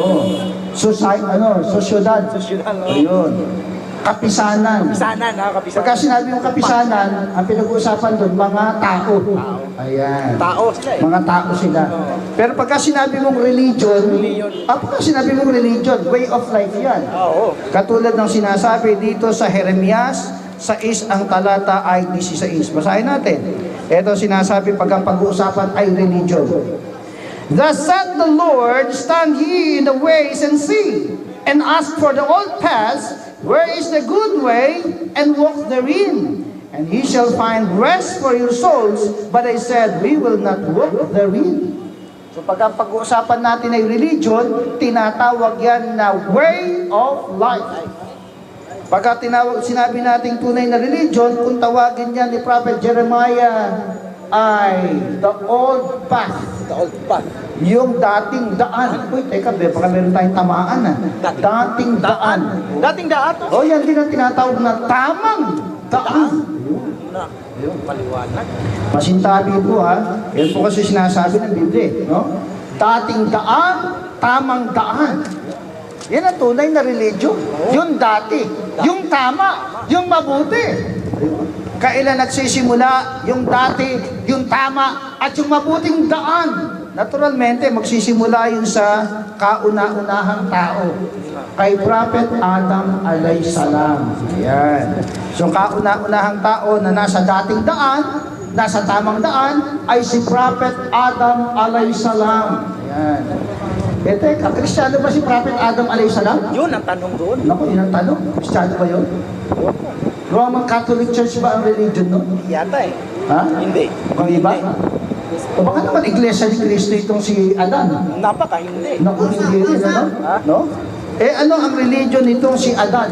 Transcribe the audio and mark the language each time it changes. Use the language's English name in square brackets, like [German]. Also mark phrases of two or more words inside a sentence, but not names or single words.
[Filipino] Oh. Sosyudad. Sosyal, no? Ayun. Kapisanan. Kapisanan, kapisanan. Pagka sinabi yung kapisanan, ang pinag-uusapan doon, mga tao. Ayan. Tao sila eh. Mga tao sila. Pero pagka sinabi mong religion, pagka sinabi mong religion, [English] way of life [Filipino] yan. Oo. Katulad ng sinasabi dito sa Jeremias, 6 ang talata ay 16. Basahin natin. Ito sinasabi pag ang pag-uusapan ay religion. [English] Thus said the Lord, stand ye in the ways and see, and ask for the old paths, where is the good way, and walk therein. And ye shall find rest for your souls. But I said, we will not walk therein. [Filipino] So pag ang pag-uusapan natin ay religion, tinatawag yan na [English] way of life. [Filipino] Pagka sinabi nating tunay na religion, kung tawagin yan ni Prophet Jeremiah, ay [English] the old path. The old path. [Filipino] Yung dating daan. Uy, teka, baka meron tayong tamaan Dating daan. Dating daan to. O yan din ang tinatawag na tamang daan. Na. Maliwanag. Masintabi po ha. Yan po kasi sinasabi ng Biblia. No? Dating daan, tamang daan. Yan ang tunay na religion. Yung dati. Yung tama. Yung mabuti. Kailan nagsisimula yung dati, yung tama, at yung mabuting daan? Naturalmente, magsisimula yun sa kauna-unahang tao. Kay Prophet Adam [Arabic] عليه السلام. [Filipino] Ayan. So, kauna-unahang tao na nasa dating daan, nasa tamang daan, ay si Prophet Adam [Arabic] عليه السلام. [Filipino] Ayan. Eh, teka, Kristiyano ba si Prophet Adam [Arabic] عليه السلام? [Filipino] Yun ang tanong doon. Naku, yun ang tanong. Kristiyano ba yun? Roman Catholic Church ba ang religion, no? Yata eh. Ha? Hindi. Ang iba? O baka naman Iglesia ni Cristo itong si Adan. Napaka hindi. Naku, hindi rin, ano? Ha? No? ano ang religion nitong si Adan?